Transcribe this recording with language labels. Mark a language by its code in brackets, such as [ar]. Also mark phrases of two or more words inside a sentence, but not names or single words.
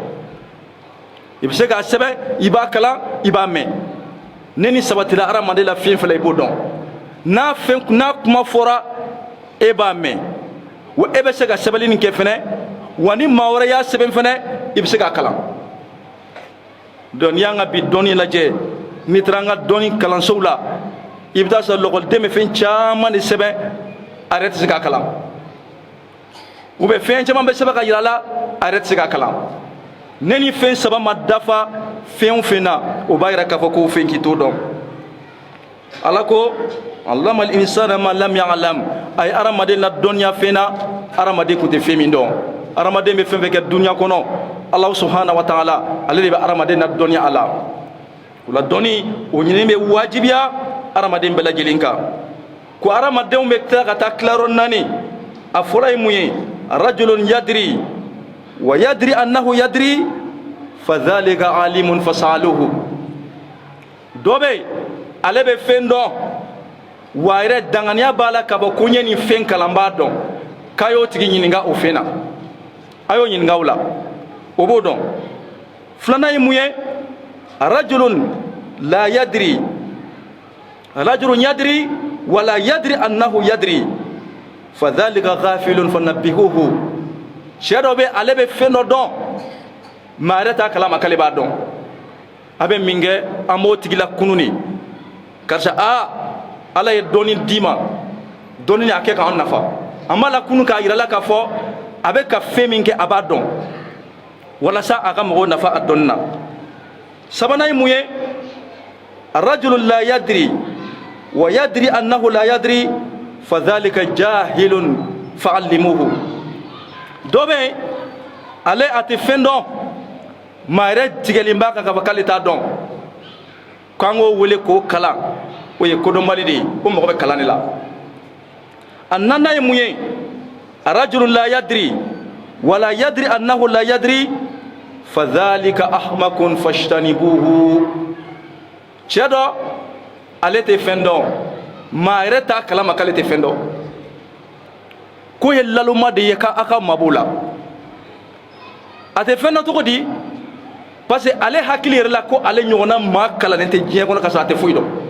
[bm] i bɛ se k'a sɛbɛn i b'a kalan i b'a mɛn ne ni sabatira hadamaden la fɛn fɛn i b'o dɔn n'a kuma fɔra e b'a mɛn wa e bɛ se ka sɛbɛnni nin kɛ fɛnɛ wa ni maa wɛrɛ y'a sɛbɛn fɛnɛ i bɛ se k'a kalan donc n'i y'an ka bi dɔnni lajɛ n'i taara an ka dɔnni kalansow la i bɛ taa sɔrɔ lakɔliden bɛ fɛn caman de sɛbɛn a yɛrɛ tɛ se k'a kalan [fr] ou bien [bm] fɛn caman bɛ sɛbɛn ka yira a la a yɛrɛ tɛ se k'a kalan ne ni fɛn saba ma dafa fɛn o fɛn na o b'a yira k'a fɔ ko fɛn k'i t'o dɔn ala ko [ar] علم الإنسان ما لم يعلم [bm] a ye hadamaden ladɔnniya fɛn na hadamaden tun tɛ fɛn min dɔn hadamaden bɛ fɛn fɛn kɛ duniya kɔnɔ ala [ar] سبحانه وتعالى [bm] ale de bɛ hadamaden ladɔnniya a la o la dɔnni o ɲinini bɛ wajibiya hadamaden bɛɛ lajɛlen kan ko hadamadenw bɛ tila ka taa tilayɔrɔ naani a fɔlɔ ye mun ye [ar] رجل يدري ويدري أنه يدري فذلك عالم فسلوه [bm] dɔ bɛ yen ale bɛ fɛn dɔn wa a yɛrɛ danganiya b'a la ka bɔ ko n ye nin fɛn kalan n b'a dɔn k'a y'o tigi ɲininka o fɛn na a y'o ɲininka o la o b'o dɔn filanan ye mun ye [ar] رجل لا يدري رجل يدري ولا يدري أنه يدري فذلك غافل فنبهوه [bm] cɛ dɔ bɛ ale bɛ fɛn dɔ dɔn maa yɛrɛ t'a kalama k'ale b'a dɔn a bɛ min kɛ an b'o tigi la kunun de karisa ala ye dɔnni d'i ma dɔnni a kɛ k'an nafa an b'a la kunun k'a yira la k'a fɔ a bɛ ka fɛn min kɛ a b'a dɔn walasa a ka mɔgɔw nafa a dɔnni na sabanan ye mun ye [ar] رجل لا يدري ويدري أنه لا يدري فذلك جاهل فعلموه [bm] dɔ bɛ yen ale a tɛ fɛn dɔn maa yɛrɛ tigɛlen b'a kan k'a fɔ k'ale t'a dɔn k'an k'o wele k'o kalan o ye kodɔnbali de ye o mɔgɔ bɛ kalan de la a naaninan ye mun ye [ar] رجل لا يدري ولا يدري أنه لا يدري فذلك أحمق فاجتنبوه [bm] cɛ dɔ ale tɛ fɛn dɔn maa yɛrɛ t'a kalama k'ale tɛ fɛn dɔn ko ye laluma de ye k'a ka mabɔ la a tɛ fɛn dɔn cogo di [fr] parce que [bm] ale hakili yɛrɛ la ko ale ɲɔgɔnna maa kalannen tɛ diɲɛ kɔnɔ ka sɔrɔ a tɛ foyi dɔn